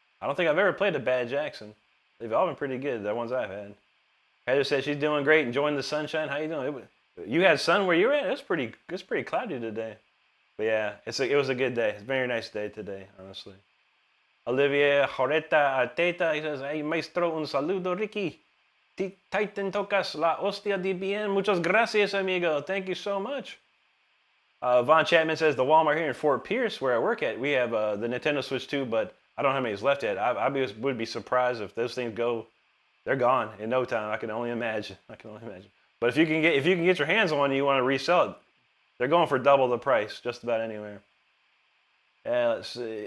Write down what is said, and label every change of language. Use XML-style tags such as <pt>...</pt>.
<en>I don't think I've ever played a bad Jackson. They've all been pretty good, the ones I've had. Heather said she's doing great, enjoying the sunshine. How you doing? You had sun where you were at? It's pretty cloudy today. But yeah, it was a good day. It's a very nice day today, honestly. Olivier Joreta Arteta, he says, hey,</en> <es>maestro, un saludo,</es> <en>Ricky.</en> <es>Titan tocas la hostia de bien. Muchas gracias, amigo.</es> <en>Thank you so much. Von Chapman says, the Walmart here in Fort Pierce, where I work at, we have the Nintendo Switch 2, but I don't know how many is left yet. I would be surprised if those things go, they're gone in no time. I can only imagine. But if you can get your hands on one and you want to resell it, they're going for double the price just about anywhere. Let's see.</en>